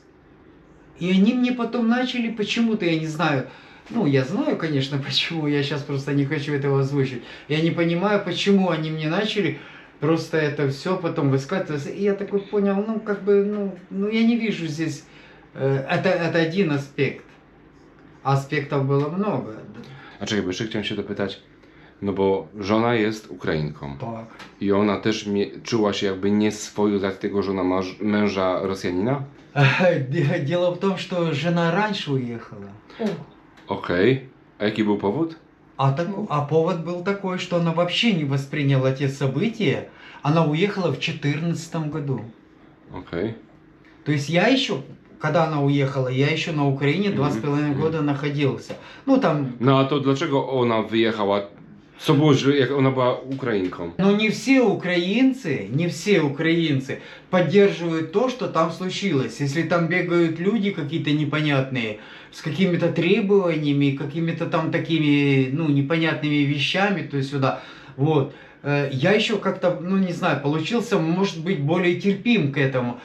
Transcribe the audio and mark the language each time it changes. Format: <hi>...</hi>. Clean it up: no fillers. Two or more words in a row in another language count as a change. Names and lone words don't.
<ru>И они мне потом начали почему-то, я не знаю, ну, я знаю, конечно, почему, я сейчас просто не хочу этого озвучить. Я не понимаю, почему они мне начали просто это все потом высказываться. И я такой понял, ну, как бы, ну я не вижу здесь, это один аспект. Aspektów było много.</ru> <pl>A czekaj, bo jeszcze chciałem się dopytać, no bo żona jest Ukrainką. Tak. I ona też czuła się jakby nieswojo, dlatego że ona ma męża Rosjanina?</pl> <ru>Дело в том, что жена раньше уехала.</ru> <pl>Okej. A jaki był powód?</pl> <ru>А повод был такой, что она вообще не восприняла те события. Она уехала в 2014 году.</ru> <pl>Okej.</pl> <ru>То есть я еще, когда она уехала, я еще на Украине 2,5 года находился. Ну там...</ru> <pl>No a to dlaczego ona wyjechała? Co było źle, jak ona była Ukrainką?</pl> <ru>Но не все украинцы поддерживают то, что там случилось. Если там бегают люди какие-то непонятные, с какими-то требованиями, какими-то там такими, ну, непонятными вещами, то есть сюда, вот. Я еще как-то, ну не знаю, получился, может быть, более терпим к этому.</ru>